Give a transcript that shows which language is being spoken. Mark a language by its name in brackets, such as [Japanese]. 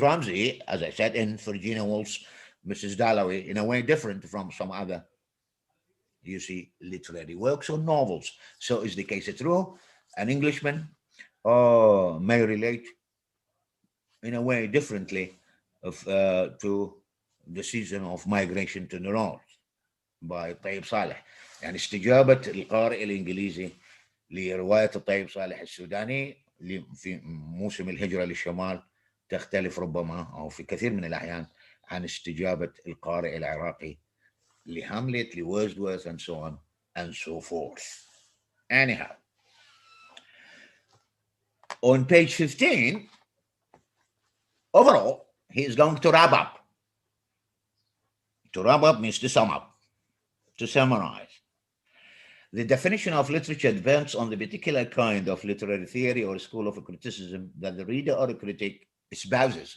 [English] Ramsey, as I said, in Virginia Woolf's Mrs. Dalloway, in a way different from some other, you see, literary works or novels. So is the case true? An Englishman may relate in a way differently to the season of migration to the north by طيب صالح. [Arabic] يعني استجابة القارئ الإنجليزي لرواية الطيب صالح السوداني في موسم الهجرة للشمال تختلف ربما أو في كثير من الأحيان عن استجابة القارئ العراقي لهاملت, لورdsworth, [English] and so on and so forth. Anyhow, on page 15, overall, he is going to wrap up. To wrap up means to sum up, to summarize. The definition of literature depends on the particular kind of literary theory or school of criticism that the reader or critic espouses.